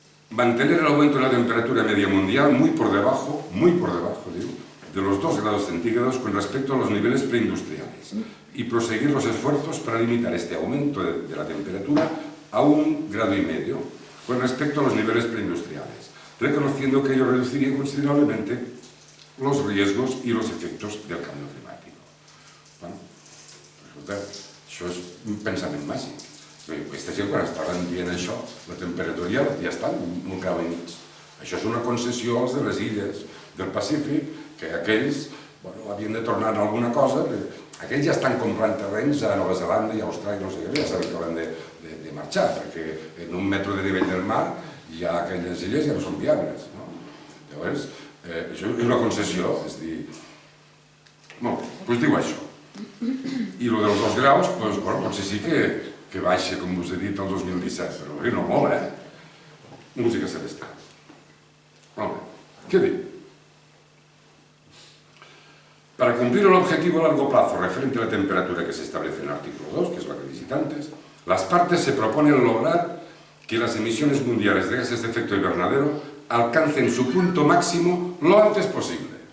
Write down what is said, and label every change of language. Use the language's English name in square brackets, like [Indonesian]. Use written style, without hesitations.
[Spanish] Mantener el aumento de la temperatura media mundial muy por debajo, digo, de los 2 grados centígrados con respecto a los niveles preindustriales y proseguir los esfuerzos para limitar este aumento de la temperatura a 1,5 grados con respecto a los niveles preindustriales, reconociendo que ello reduciría considerablemente los riesgos y los efectos del cambio climático. [Catalan] Bueno, això és un pensament màgic. Aquesta gent, quan estaven dient això, la temperatura ja està en 1,5 graus. Això és una concessió als de les illes del Pacífic, que aquells havien de tornar a alguna cosa. Aquells ja estan comprant terrenys a Nova Zelanda i a Austràlia, no sé què, ja saben que hauran de marxar, perquè en 1 metre de nivell del mar ja aquelles illes ja no són viables. Llavors, això és una concessió, és a dir... Molt bé, doncs diu això. I el dels 2 graus, potser sí que baixa, com us he dit, el 2017, però no molt, música celestial. Molt bé, què diu? [Spanish] Para cumplir el objetivo a largo plazo referente a la temperatura que se establece en el artículo 2, que es la que visité antes, las partes se proponen lograr que las emisiones mundiales de gases de efecto invernadero alcancen su punto máximo lo antes posible.